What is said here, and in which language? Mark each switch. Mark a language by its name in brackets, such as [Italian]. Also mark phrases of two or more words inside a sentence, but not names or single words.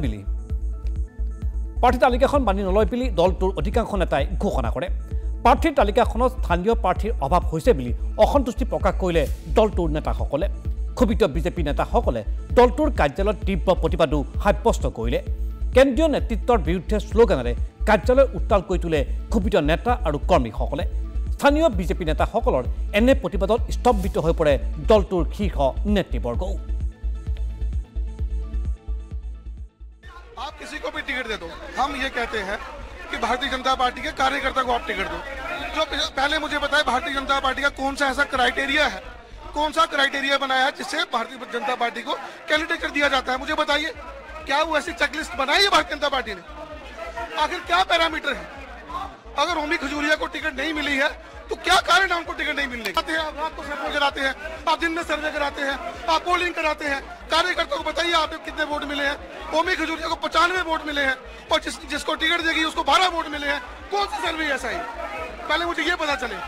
[Assamese] নলয় বুলি দলটোৰ অধিকাংশ নেতাই ঘোষণা কৰে প্ৰাৰ্থীৰ তালিকাখনত স্থানীয় প্ৰাৰ্থীৰ অভাৱ হৈছে বুলি অসন্তুষ্টি প্ৰকাশ কৰিলে দলটোৰ নেতাসকলে ক্ষোভিত বিজেপি নেতাসকলে দলটোৰ কাৰ্যালয়ত তীব্ৰ প্ৰতিবাদো সাব্যস্ত কৰিলে কেন্দ্ৰীয় নেতৃত্বৰ বিৰুদ্ধে শ্লোগানেৰে কাৰ্যালয় উত্তাল কৰি তোলে ক্ষোভিত নেতা আৰু কৰ্মীসকলে স্থানীয় বিজেপি নেতাসকলৰ এনে প্ৰতিবাদত স্তম্ভিত হৈ পৰে দলটোৰ শীৰ্ষ নেতৃবৰ্গও [Hindi] आप किसी को भी टिकट दे दो हम ये कहते हैं कि भारतीय जनता पार्टी के कार्यकर्ता को आप टिकट दो जो पहले मुझे बताएं भारतीय जनता पार्टी का कौन सा ऐसा क्राइटेरिया है कौन सा क्राइटेरिया बनाया है जिससे भारतीय जनता पार्टी को कैंडिडेट कर दिया जाता है मुझे बताइए क्या वो ऐसी चेकलिस्ट बनाई है भारतीय जनता पार्टी ने आखिर क्या पैरामीटर है अगर होमी खजूरिया को टिकट नहीं मिली है तो क्या कारण है उनको टिकट नहीं मिलने के आप रात को सर्वे कराते हैं आप दिन में सर्वे कराते हैं आप पोलिंग कराते हैं कार्यकर्ताओं को बताइए आपको कितने वोट मिले हैं होमी खजूरिया को 95 वोट मिले हैं और जिसको टिकट देगी उसको 12 वोट मिले हैं कौन सा सर्वे ऐसा है पहले मुझे ये पता चले